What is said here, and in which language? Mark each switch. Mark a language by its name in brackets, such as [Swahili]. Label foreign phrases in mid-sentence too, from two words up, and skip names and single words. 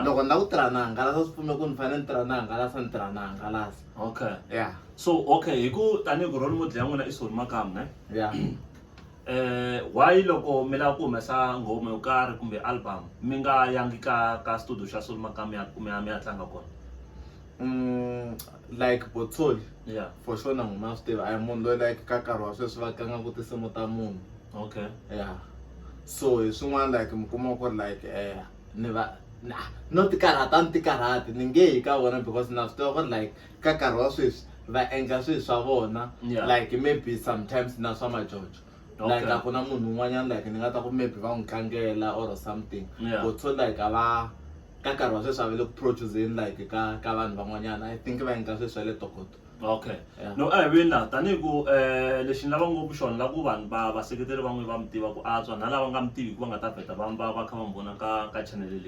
[Tsonga] Loko ni ta ku tirha na hangalasa swi pfume ku ni fanele ni tirha na hangalasa ni tirha na hangalasa. [English] Okay. Yeah. [Tsonga] So okay, hi ku tanihi ku [English] role model [Tsonga] ya n'wina i Sol Makam ne? [English] Yeah. [Tsonga] Why loko mi lava ku humesa nghoma yo karhi kumbe album mi nga yangi ka studio xa Sol Makam ya kumbe mi ya tlanga kona? [English] Like botsoli Yeah. for sure [Tsonga] na n'wina swi tiva a hi munhu loyi like ka nkarhi wa sweswi va tlangaku tinsimu ta munhu. [English] Okay. Yeah. [Tsonga] So hi swin'wana like mi kuma ku ri like ni va no ti karhati ni nge hi ka vona because na swi tiva ku ri like ka nkarhi wa sweswi va endla swilo swa vona. [English] Yeah. Like maybe sometimes [Tsonga] na swa majojo. [English] Like Okay. [Tsonga] a ku na munhu un'wanyana like ni nga ta ku maybe va n'wi tlangela [English] or something. Yeah. [Tsonga] Botsoli like a va ka nkarhi wa sweswi a va le ku produceni like ka vanhu van'wanyana [English] I think [Tsonga] va endla swilo swa le Tokoto. [English] Okay. Yeah. [Tsonga] No, wena tanihi ku lexi ni lava ngopfu xona la ku vanhu vaseketeri van'we va mi tiva ku antswa na lava nga mi tivi ku va nga ta vheta va kha va mi vona ka channel leyi